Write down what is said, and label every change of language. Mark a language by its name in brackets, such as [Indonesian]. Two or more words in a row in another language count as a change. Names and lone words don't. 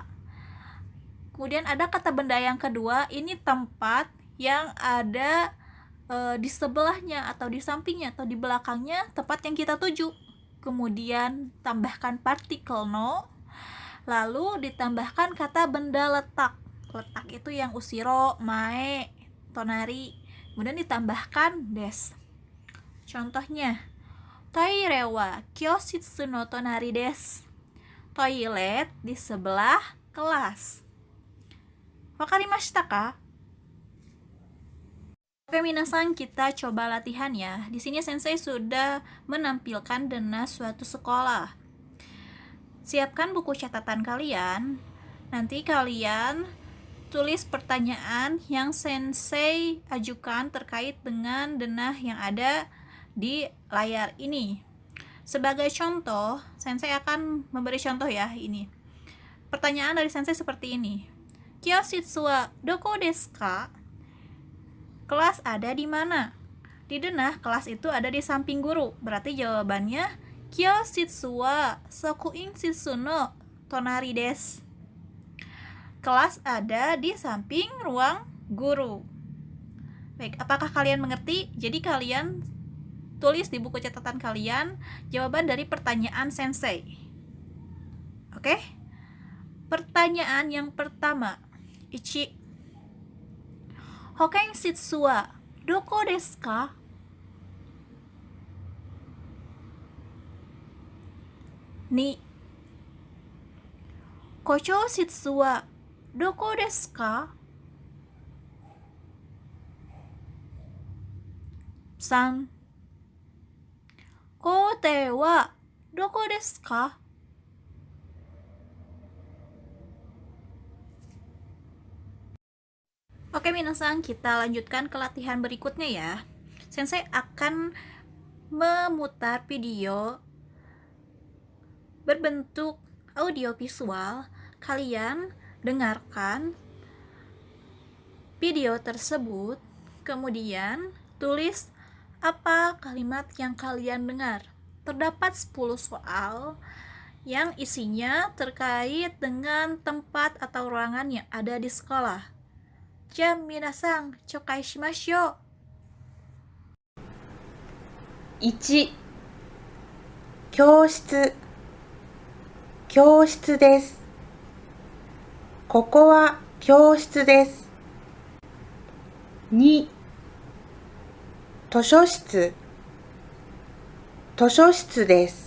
[Indonesian] Kemudian ada kata benda yang kedua, ini tempat yang ada di sebelahnya atau di sampingnya atau di belakangnya tempat yang kita tuju. Kemudian tambahkan partikel no. Lalu ditambahkan kata benda letak. Letak itu yang usiro, mae, tonari. Kemudian ditambahkan des. Contohnya, [Japanese] トイレは教室の隣です. [Indonesian] Toilet di sebelah kelas. [Japanese] わかりましたか? [Indonesian] Oke, minasan, kita coba latihan ya. Di sini sensei sudah menampilkan dena suatu sekolah. Siapkan buku catatan kalian. Nanti kalian tulis pertanyaan yang sensei ajukan terkait dengan denah yang ada di layar ini. Sebagai contoh, sensei akan memberi contoh ya ini. Pertanyaan dari sensei seperti ini. [Japanese] 教室はどこですか? [Indonesian] Kelas ada di mana? Di denah, kelas itu ada di samping guru. Berarti jawabannya [Japanese] 教室は職員室の隣です. [Indonesian] Kelas ada di samping ruang guru. Baik, apakah kalian mengerti? Jadi kalian tulis di buku catatan kalian jawaban dari pertanyaan sensei. Oke? Pertanyaan yang pertama. [Japanese] 一。保健室はどこですか? Ni. 校長室はどこですか? 3. 校庭はどこですか? [Indonesian] Oke, minasan, kita lanjutkan ke latihan berikutnya ya. Sensei akan memutar video berbentuk audio visual. Kalian dengarkan video tersebut, kemudian tulis apa kalimat yang kalian dengar. Terdapat 10 soal yang isinya terkait dengan tempat atau ruangan yang ada di sekolah. [Japanese] 皆さん、聴解しましょう. 1、教室、教室です。ここは教室です。2、図書室、図書室です。